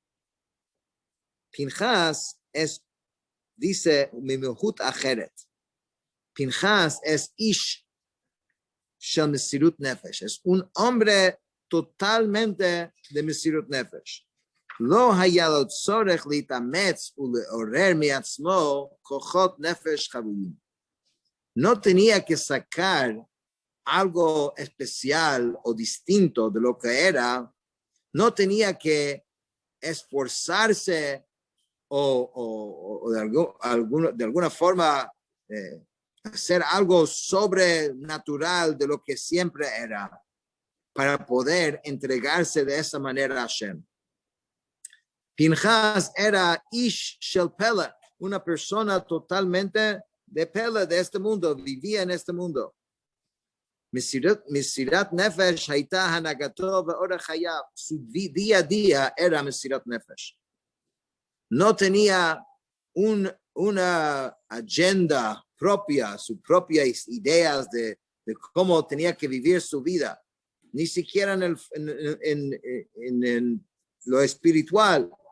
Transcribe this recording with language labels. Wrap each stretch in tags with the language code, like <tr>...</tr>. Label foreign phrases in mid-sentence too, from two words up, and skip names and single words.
<es>Pinchas es, dice,</es> <he>ממהות אחרת. Pinchas es איש של מסירות נפש.</he> <es>Es un hombre totalmente de</es> <he>מסירות נפש. לא היה לו צורך להתאמץ ולעורר מעצמו כוחות נפש חבויים.</he> <es>No tenía que sacar algo especial o distinto de lo que era. No tenía que esforzarse o de alguna forma hacer algo sobrenatural de lo que siempre era para poder entregarse de esa manera a Hashem. Pinchas era</es> <he>איש של פלא,</he> <es>una persona totalmente de pele de este mundo, vivía en este mundo.</es> <he>מסירות נפש הייתה הנהגתו ואורח חייו,</he> <es>su día a día era</es> <he>מסירות נפש.</he> <es>No tenía una agenda propia, sus propias ideas de cómo tenía que vivir su vida, ni siquiera en lo espiritual.</es>